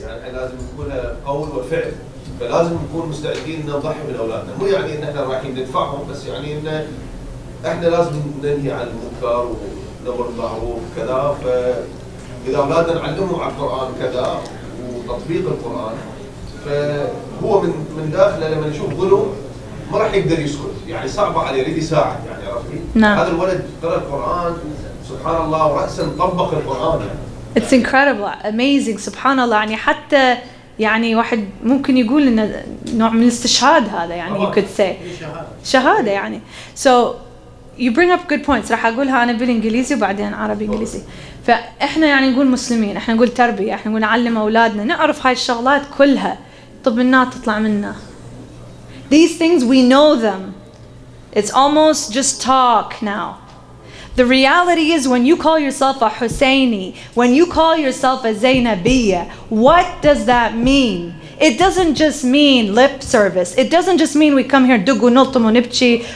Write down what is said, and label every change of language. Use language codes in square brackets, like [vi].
[ar] يعني لازم نكون قول وفعل فلازم نكون مستعدين ان نضحي من اولادنا مو يعني ان احنا رايحين ندفعهم بس يعني ان احنا لازم ننهي عن المنكر ونمر بالمعروف كذا فاذا اولادنا نعلمهم على القران كذا وتطبيق القران فهو من داخله لما يشوف ظلم ما راح يقدر يسكت يعني صعبه عليه يريد يساعد يعني عرفتي؟ نعم. هذا الولد قرأ القران سبحان الله ورأسا طبق القران يعني. [en] It's incredible, amazing, subhanallah. [ar] يعني حتى يعني واحد ممكن يقول إنه نوع من الاستشهاد هذا يعني [en] you could say [ar] شهادة يعني. [en] So you bring up good points. [ar] راح أقولها أنا بالإنجليزي وبعدين عربي إنجليزي. فإحنا يعني نقول مسلمين، إحنا نقول تربية، إحنا نقول نعلم أولادنا، نعرف هاي الشغلات كلها. طب النار تطلع منا. [en] These things we know them. It's almost just talk now. The reality is when you call yourself a Husseini, when you call yourself a Zainabiyya, what does that mean? It doesn't just mean lip service. It doesn't just mean we come here [ar] دق ونلطم ونبكي.